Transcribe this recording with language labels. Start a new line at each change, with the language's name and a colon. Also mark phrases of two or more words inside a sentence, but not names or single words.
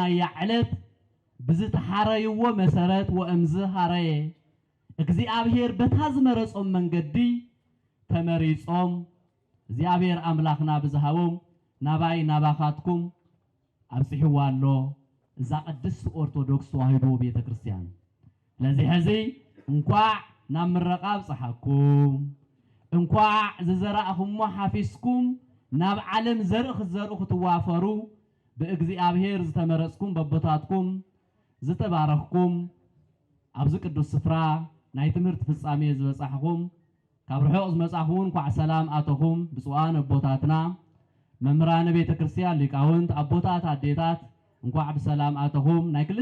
Tigrinya: ያዕለት ብዝተሓረይዎ መሰረት
Geez: ወእምዝ ሓረየ እግዚአብሔር
Tigrinya: በታዝመረጾም መንገዲ ተመሪጾም እግዚአብሔር አምላክና ብዝሃቦም ናባይ ናባኻትኩም አብጽሕዋሎ እዛ ቅድስት ኦርቶዶክስ ተዋሕዶ ቤተክርስቲያን ለዚህ ሕዚ እንኳዕ ናብ ምረቃ በጽሐኩም እንኳዕ ዝዘራእኹሞ ሓፊስኩም ናብ ዓለም ዘርኢ ክትዘርኡ ክትዋፈሩ በእግዚአብሔር ዝተመረጽኩም በቦታትኩም ዝተባረኽኩም ኣብዚ ቅዱስ ስፍራ ናይ ትምህርቲ ፍጻሜ ዝበጻሕኩም ካብ ርሑቕ ዝመጻኹም እንኳዕ ሰላም ኣተኹም ብፁዓን ኣቦታትና መምህራነ ቤተ ክርስቲያን ሊቃውንት ኣቦታት ኣዴታት እንኳዕ ብሰላም ኣተኹም ናይ